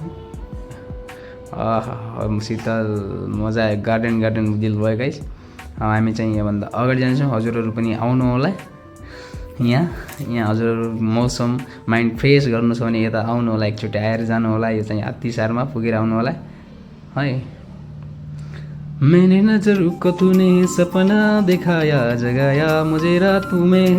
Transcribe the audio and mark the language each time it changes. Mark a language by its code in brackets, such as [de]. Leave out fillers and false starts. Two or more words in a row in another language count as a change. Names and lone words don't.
[ne] शीतल मजा आयो, गार्डन गार्डन दिल भयो गाइस। हामी चाहिँ यहाँभन्दा अगाडि जान्छौँ, हजुरहरू पनि आउनु होला यहाँ हजुरहरू मौसम [en] mind fresh [ne] गर्नु छ भने यता आउनु होला, एकचोटि आएर जानु होला। यो चाहिँ हात्तीसारमा पुगेर आउनु होला है। [hi] मैंने नजर को तूने सपना दिखाया जगाया मुझे रातों में।